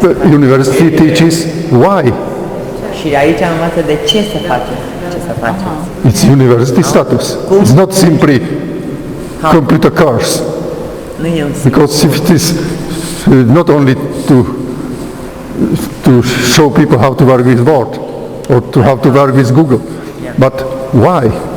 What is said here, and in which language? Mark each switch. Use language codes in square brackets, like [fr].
[en] University teaches why. [ro] Și aici învață de ce să face. [en] It's university status. It's not simply computer course. Because if it is not only to show people how to work with Word or to how to work with Google, but why?